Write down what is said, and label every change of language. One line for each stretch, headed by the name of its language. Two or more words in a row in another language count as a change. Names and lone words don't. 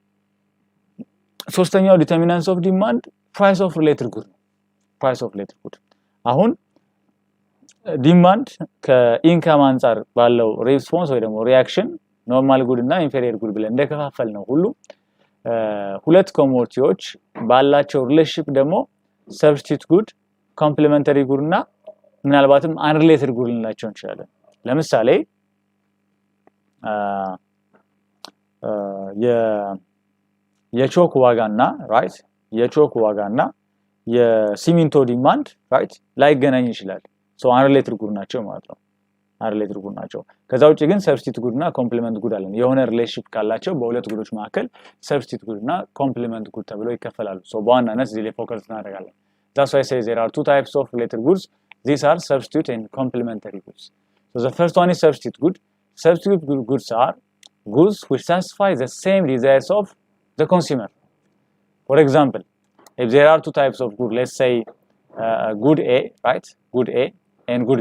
Amharic: ሶስተኛው
English: determinants of demand price of related good price of related good
Amharic: አሁን ዲማንድ ከኢንካም አንፃር ባለው ሪስፖንስ ወይ ደግሞ ሪአክሽን
English: normal good
Amharic: እና
English: inferior good
Amharic: ብለን እንደከፋፈል ነው ሁሉ ሁለት ኮሞዲቲዎች ባላቸው ሪሌሽንሺፕ ደግሞ
English: substitute good complementary good
Amharic: እና ምናልባትም
English: unrelated good
Amharic: ልንላቸው እንችላለን ለምሳሌ የቾክ ዋጋና ራይት የቾክ ዋጋና የሲሚንቶ ዲማንድ ራይት ላይገናኝ ይችላል
English: so unrelated good
Amharic: ናቸው ማለት ነው
English: unrelated good
Amharic: ናቸው ከዛ ውጪ ግን
English: substitute good
Amharic: እና
English: complement good
Amharic: አለን የሆነ ሪሌሽንሺፕ ካላቸው በሁለት ጉዶች መካከል
English: substitute good እና complement good
Amharic: ተብለው ይከፈላሉ
English: so
Amharic: በዋናነት እዚህ ላይ ፎከስ እናደርጋለን
English: that's why I say there are two types of related goods these are substitute and complementary goods so the first one is substitute good substitute goods are goods which satisfy the same desires of the consumer for example if there are two types of good let's say good A right good A and good B.